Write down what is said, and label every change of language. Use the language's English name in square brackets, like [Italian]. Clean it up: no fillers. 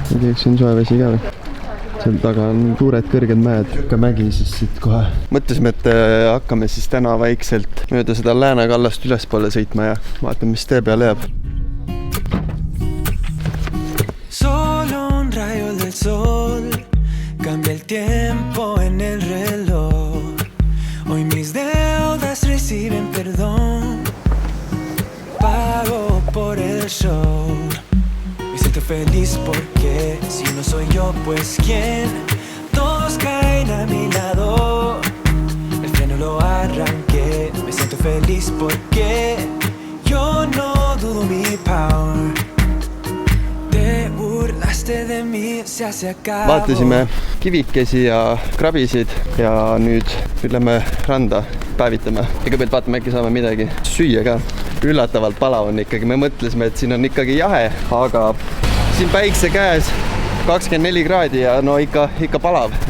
[Estonian] Eks on soe vesi ka või? Seal taga on suured kõrged mäed. Siuke mägi siis siit kohe. Mõtlesime, et hakkame siis täna vaikselt mööda seda lääne kallast ülespoole sõitma ja vaatame, mis tee peale jääb. [Spanish] Solo un rayo del sol cambia el tiempo en el reloj. Hoy mis deudas reciben perdón. Pago por el show. Me siento feliz porque si no soy yo, pues ¿quién? Todos caen a mi lado. El freno lo arranqué. Me siento feliz porque yo no dudo mi power. Te burlaste de mí, se hace acabo. [Estonian] Vaatasime kivikesi ja krabisid ja nüüd lähme randa päevitama. Kõigepealt vaatame, äkki saame midagi süüa ka. Üllatavalt palav on ikkagi. Me mõtlesime, et siin on ikkagi jahe, aga siin päikse käes 24 kraadi ja no ikka palav.